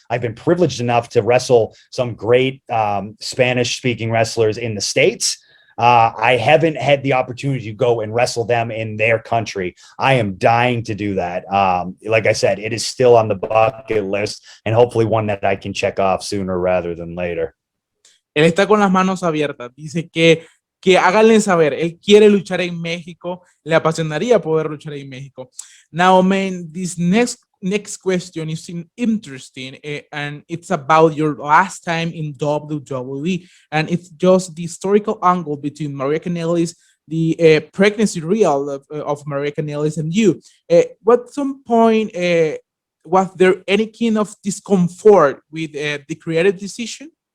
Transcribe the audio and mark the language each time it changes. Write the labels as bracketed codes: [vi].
[en] I've been privileged enough to wrestle some great Spanish-speaking wrestlers in the States. I haven't had the opportunity to go and wrestle them in their country. I am dying to do that. Like I said, it is still on the bucket list and hopefully one that I can check off sooner rather than later. [es] Él está con las manos abiertas. Dice que háganle saber, él quiere luchar en México, le apasionaría poder luchar en México. [en] Now, man, this next next question is interesting, and it's about your last time in WWE, and it's just the historical angle between Maria Kanellis, the pregnancy real of Maria Kanellis, and you. What some point was there any kind of discomfort with the creative decision?